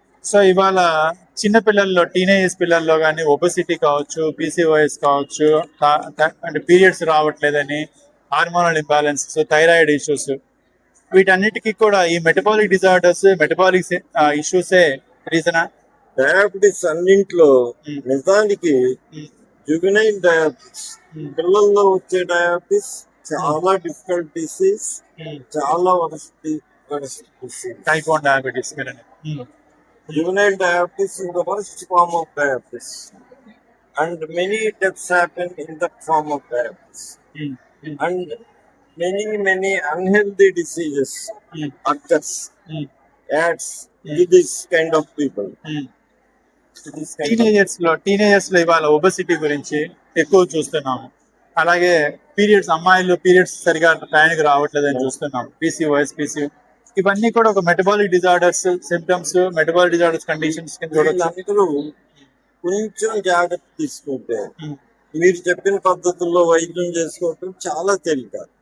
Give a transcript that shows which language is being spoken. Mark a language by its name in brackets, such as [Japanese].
[Telugu] So ఇవాళ చిన్న పిల్లల్లో, టీనేజ్ పిల్లల్లో కానీ ఒబెసిటీ కావచ్చు, PCOS కావచ్చు, అంటే పీరియడ్స్ రావట్లేదని, హార్మోనల్ ఇంబ్యాలెన్స్, థైరాయిడ్ ఇష్యూస్, వీటన్నిటికీ కూడా ఈ మెటబాలిక్ డిజార్డర్స్, మెటబాలిక్ ఇష్యూసే రీజనా? డయాబెటీస్ అన్నింట్లో నిజానికి జువెనైల్ డయాబెటీస్, పిల్లల్లో వచ్చే డయాబెటీస్ చాలా డిఫికల్ట్ డిసీజ్, చాలా worst disease. Type 1 diabetes. [English] Juvenile diabetes is the worst form of diabetes, and many deaths happen in that form of diabetes. And many unhealthy diseases occurs, adds to this kind of people. [Telugu] Teenagers లో ఇవాళ obesity గురించి ఎక్కువ చూస్తున్నాము. అలాగే periods, అమ్మాయిలు periods సరిగా టైంకి రావట్లేదని చూస్తున్నాం. PCOS, ఇవన్నీ కూడా ఒక metabolic disorders symptoms, metabolic disorders conditions కింద చూడొచ్చు. అందరూ కొంచెం జాగ్రత్త తీసుకుంటే మీరు చెప్పిన పద్ధతుల్లో వైద్యం చేసుకోవటం చాలా తేలిక.